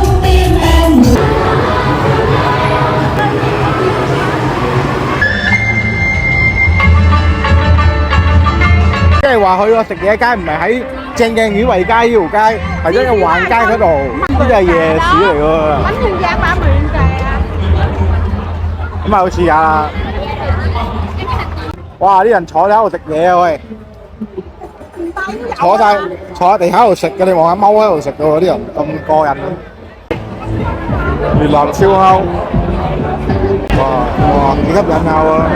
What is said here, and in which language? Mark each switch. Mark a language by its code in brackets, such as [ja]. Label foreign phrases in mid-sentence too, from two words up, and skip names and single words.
[yue] 即係話佢個食嘢街唔係喺正嘅顯惠街呢條街，係喺個橫街嗰度，呢啲係夜市嚟㗎。 [vi] bánh nhân gian 30 kìa. [yue] 咁啊，好似啊！哇！啲人坐喺度食嘢啊喂，坐喺地下度食嘅，你望下踎喺度食嘅喎，啲人咁過癮。越南燒烤，哇幾吸引下喎！